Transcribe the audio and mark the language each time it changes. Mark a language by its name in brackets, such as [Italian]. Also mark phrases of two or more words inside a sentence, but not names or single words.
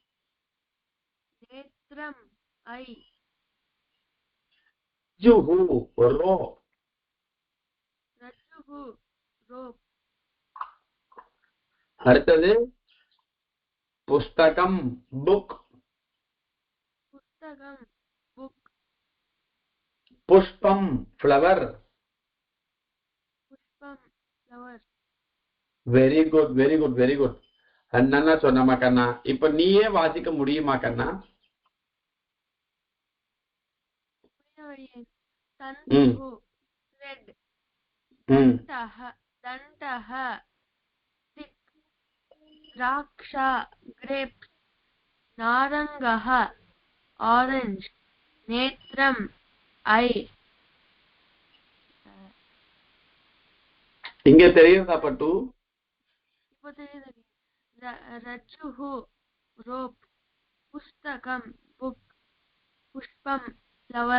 [Sanskrit] जुहु rope அடுத்தது पुस्तकम बुक [Tamil] पुष्पम फ्लावर [English] very good very good very good [Tamil] அண்ணா சொன்னமா கண்ணா இப்ப நீயே வாசிக்க முடியுமா கண்ணா [Sanskrit] द्राक्षा grapes नारंगः orange नेत्रम eye [Tamil] இங்க தெரியுதா பட்டு இப்போ தெரியுது ரஜ்ஜுஹ rope புஸ்தகம் book புஷ்பம் flower